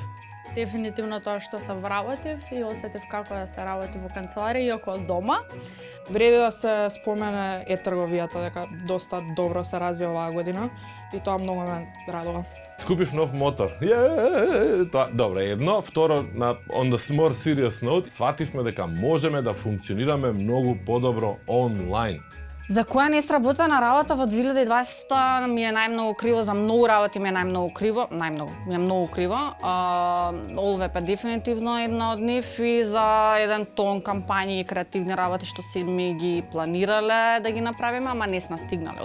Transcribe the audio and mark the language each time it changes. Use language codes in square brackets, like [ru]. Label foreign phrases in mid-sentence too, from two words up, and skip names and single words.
[mk] Дефинитивно тоа што се вработив и осетив како да се работи во канцеларија, иако од дома. Вреди да се спомене трговијата дека доста добро се развива оваа година и тоа многу ме радува. Скупив нов мотор. Тоа, добро, едно. Второ, [en] on the more serious note, [mk] свативме дека можеме да функционираме многу подобро онлайн. За која не сработена работа во 2020 ми е најмногу криво, за многу работи ми е најмногу криво, ми е многу криво. Allweb е дефинитивно една од нив и за еден тон кампањи и креативни работи што си ми ги планирале да ги направиме, ама не сме стигнале.